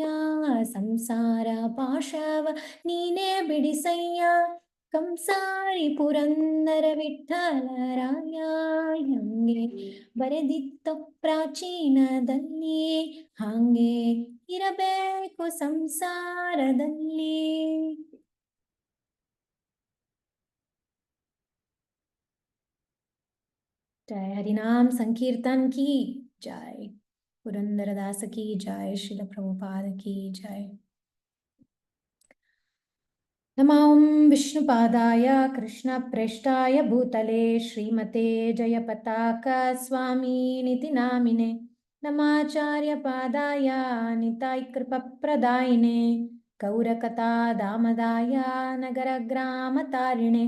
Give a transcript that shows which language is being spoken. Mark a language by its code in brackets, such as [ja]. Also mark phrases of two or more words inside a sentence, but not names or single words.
[kn] ಸಂಸಾರ ಪಾಶವ ನೀನೇ ಬಿಡಿಸಯ್ಯ, ಕಂಸಾರಿ ಪುರಂದರ ವಿಠಲರಾಯ. ಹಂಗೆ ಬರೆದಿತ್ತೋ ಪ್ರಾಚೀನದಲ್ಲಿ, ಹಾಂಗೆ ಇರಬೇಕು ಸಂಸಾರದಲ್ಲಿ. [hi] जय हरिनाम संकीर्तन की जय, पुरंदरदास की जय, श्रील प्रभुपाद की जय। [sa] नमो विष्णुपादाय कृष्णप्रेष्ठाय भूतले, श्रीमते जयपताका स्वामिनिति नामिने. नमाचार्यपादाय निताय कृपप्रदायिने, गौरकथा दामदाय नगरग्रामतारिणे.